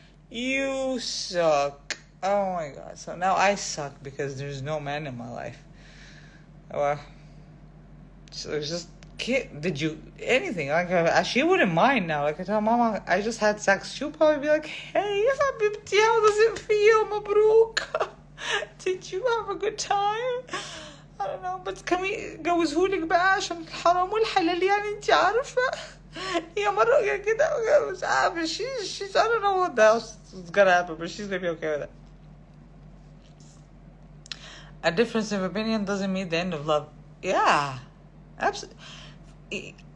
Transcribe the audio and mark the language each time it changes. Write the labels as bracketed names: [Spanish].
[English] You suck. Oh, my God. So now I suck because there's no man in my life. Well, so it's just, did you, anything, like, she wouldn't mind now. Like, I tell Mama, I just had sex. She'll probably be like, hey, habibti, how does it feel, mabruk? Did you have a good time? [Arabic] I don't know, but can we جوزهولك بقى عشان الحرام والحلال يعني انت عارفة. هي مرة كده مش عارفة. [English] She's I don't know what else is gonna happen, but she's gonna be okay with it. A difference of opinion doesn't mean the end of love. Yeah, absolutely.